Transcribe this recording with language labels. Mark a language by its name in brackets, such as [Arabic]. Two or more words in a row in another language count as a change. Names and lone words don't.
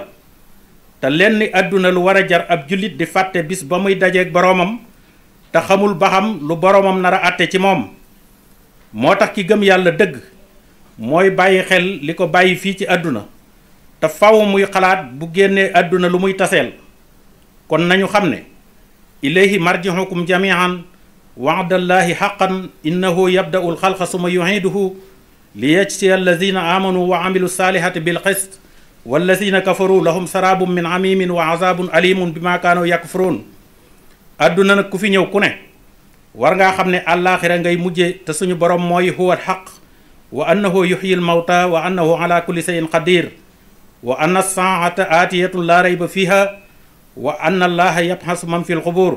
[Wolof] te lenn àdduna lu war a jar ab jullit di fàtte bis ba muy dajeeg boroomam te xamul ba xam lu boroomam nar a àtte ci moom. moo tax ki gëm yàlla dëgg mooy bàyyi xel li ko bàyyi fii ci àdduna te faw muy xalaat bu génnee àdduna lu muy taseel. kon nañu xam ne [Arabic] إليه مرجعكم جميعا وعد الله حقا إنه يبدأ الخلق ثم يعيده ليجزي الذين آمنوا وعملوا الصالحات بالقسط والذين كفروا لهم شراب من حميم وعذاب أليم بما كانوا يكفرون. [Wolof] àdduna nag ku fi ñëw ku ne war ngaa xam ne àllaaxira ngay mujje te suñu borom mooy [Arabic] هو الحق وأنه يحيي الموتى وأنه على كل شيء قدير وأن الساعة آتية لا ريب فيها وأن الله يبعث من في القبور.